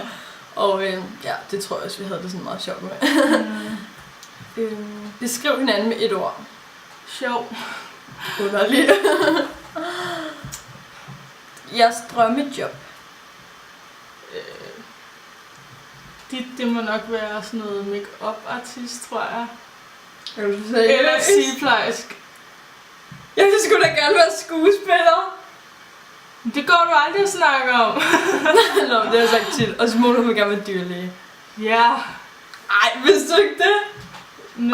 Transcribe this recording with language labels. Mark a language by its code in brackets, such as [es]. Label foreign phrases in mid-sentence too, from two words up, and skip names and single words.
[da] Og ja, det tror jeg også, vi havde det sådan meget sjovt med. Beskriv hinanden med et ord. Sjov. Underligt. Jeres drømmejob. Det må nok være sådan noget [en] make-up artist, [da] tror jeg. Eller Eller sygeplejersk. Jeg vil sgu da gerne være skuespiller. Det går du aldrig at snakke om. Nå, det har jeg sagt tit. Og Simone vil gerne være dyrlæge. Ja. Ej, vidste du ikke det? Nu,